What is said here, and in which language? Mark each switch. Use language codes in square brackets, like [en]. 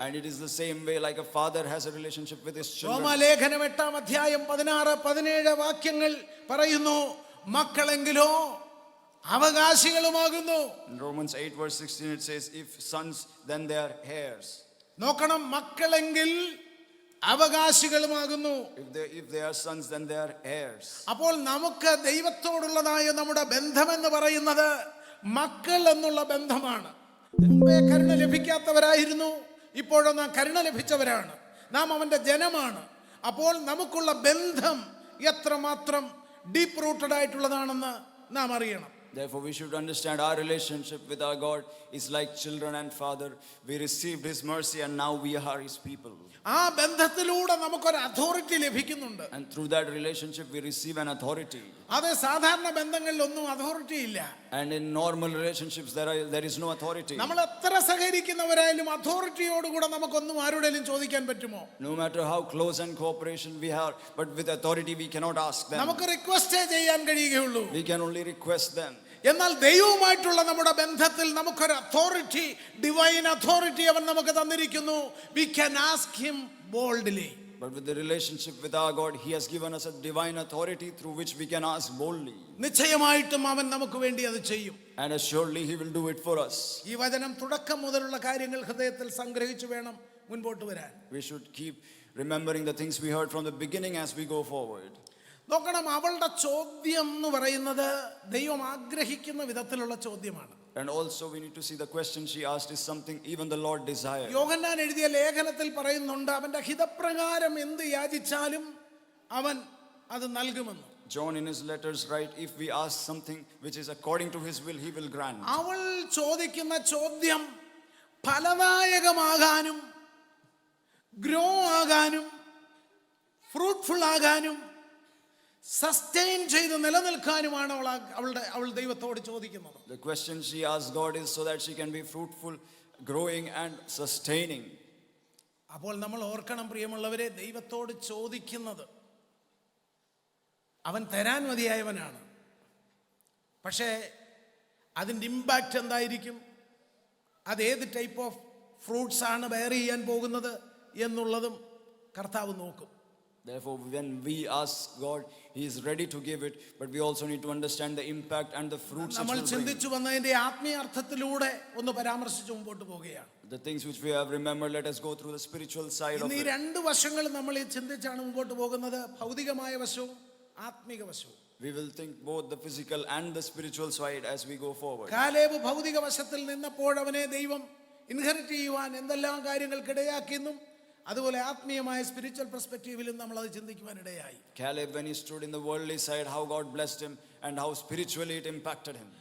[en] And it is the same way like a father has a relationship with his children. [ml] റോമാലേഖനം 8-ാം അധ്യായം 16-17 വാക്യങ്ങൾ പറയുന്നു, മക്കളെങ്കിലോ അവകാശികളുമാകുന്നു. [en] In Romans 8 verse 16 it says, if sons then they are heirs. [ml] നോക്കണം, മക്കളെങ്കിൽ അവകാശികളുമാകുന്നു. [en] If they are sons then they are heirs. [ml] അപ്പോൾ നമുക്ക് ദൈവത്തോടുള്ളതായ നമ്മുടെ ബന്ധമെന്ന് പറയുന്നത് മക്കൾ എന്നുള്ള ബന്ധമാണ്. മുമ്പേ കരുണ ലഭിക്കാത്തവരായിരുന്നു, ഇപ്പോഴോ നാം കരുണ ലഭിച്ചവരാണ്, നാം അവന്റെ ജനമാണ്. അപ്പോൾ നമുക്കുള്ള ബന്ധം എത്രമാത്രം [en] deep rooted [ml] ആയിട്ടുള്ളതാണെന്ന് നാം അറിയണം. [en] Therefore we should understand our relationship with our God is like children and father. We received his mercy and now we are his people. [ml] ആ ബന്ധത്തിലൂടെ നമുക്കൊരു അതോറിറ്റി ലഭിക്കുന്നുണ്ട്. [en] And through that relationship we receive an authority. [ml] അതെ, സാധാരണ ബന്ധങ്ങളിലൊന്നും authority ഇല്ല. [en] And in normal relationships there is no authority. [ml] നമ്മൾ എത്ര സഹകരിക്കുന്നവരായാലും അതോറിറ്റിയോടുകൂടെ നമുക്കൊന്നും ആരോടെങ്കിലും ചോദിക്കാൻ പറ്റുമോ? [en] No matter how close and cooperation we have, but with authority we cannot ask them. [ml] നമുക്ക് റിക്വസ്റ്റേ ചെയ്യാൻ കഴിയുകയുള്ളൂ. [en] We can only request them. [ml] എന്നാൽ ദൈവവുമായിട്ടുള്ള നമ്മുടെ ബന്ധത്തിൽ നമുക്കൊരു അതോറിറ്റി, ഡിവൈൻ അതോറിറ്റി അവൻ നമുക്ക് തന്നിരിക്കുന്നു. [en] We can ask him boldly. But with the relationship with our God, he has given us a divine authority through which we can ask boldly. [ml] നിശ്ചയമായിട്ടും അവൻ നമുക്ക് വേണ്ടി അത് ചെയ്യും. [en] And assuredly he will do it for us. [ml] ഈ വചനം തുടക്കം മുതലുള്ള കാര്യങ്ങൾ ഹൃദയത്തിൽ സംഗ്രഹിച്ചു വേണം മുൻപോട്ട് വരാൻ. [en] We should keep remembering the things we heard from the beginning as we go forward. [ml] നോക്കണം, അവളുടെ ചോദ്യം എന്ന് പറയുന്നത് ദൈവം ആഗ്രഹിക്കുന്ന വിധത്തിലുള്ള ചോദ്യമാണ്. [en] And also we need to see the question she asked is something even the Lord desired. [ml] യോഹന്നാൻ എഴുതിയ ലേഖനത്തിൽ പറയുന്നുണ്ട്, അവന്റെ ഹിതപ്രകാരം എന്ത് യാചിച്ചാലും അവൻ അത് നൽകുമെന്ന്. [en] John in his letters write, if we ask something which is according to his will, he will grant. [ml] അവൾ ചോദിക്കുന്ന ചോദ്യം ഫലദായകമാകാനും ഗ്രോ ആകാനും ഫ്രൂട്ട്ഫുൾ ആകാനും സസ്റ്റെയിൻ ചെയ്ത് നിലനിൽക്കാനുമാണ് അവൾ ദൈവത്തോട് ചോദിക്കുന്നത്. [en] The question she asks God is so that she can be fruitful, growing and sustaining. [ml] അപ്പോൾ നമ്മൾ ഓർക്കണം പ്രിയമുള്ളവരെ, ദൈവത്തോട് ചോദിക്കുന്നത് അവൻ തരാൻ മതിയായവനാണ്. പക്ഷേ അതിൻ്റെ ഇമ്പാക്റ്റ് എന്തായിരിക്കും, അതേത് [en] type of fruits [ml] ആണ് ബെയർ ചെയ്യാൻ പോകുന്നത് എന്നുള്ളതും കർത്താവ് നോക്കും. [en] Therefore, when we ask God, he is ready to give it, but we also need to understand the impact and the fruits it [ml] നമ്മൾ [en] will bring. [ml] ചിന്തിച്ചു വന്നതിന്റെ ആത്മീയ അർത്ഥത്തിലൂടെ ഒന്ന് പരാമർശിച്ച് മുമ്പോട്ട് പോവുകയാണ്. [en] The things which we have remembered, let us go through the spiritual side of [ml] ഈ [en] it. [ml] രണ്ട് വശങ്ങൾ നമ്മൾ ചിന്തിച്ചാണ് മുമ്പോട്ട് പോകുന്നത്, ഭൗതികമായ വശവും ആത്മീക വശവും. [en] We will think both the physical and the spiritual side as we go forward. [ml] Caleb ഭൗതിക വശത്തിൽ നിന്നപ്പോൾ അവനെ ദൈവം ഇൻഹെറിറ്റ് ചെയ്യുവാൻ എന്തെല്ലാം കാര്യങ്ങൾക്കിടയാക്കിയെന്നും അതുപോലെ ആത്മീയമായ [en] spiritual പെർസ്പെക്റ്റീവിലും [ml] നമ്മൾ അത് ചിന്തിക്കുവാൻ ഇടയായി. [en] Caleb, when he stood in the worldly side, how God blessed him and how spiritually it impacted him.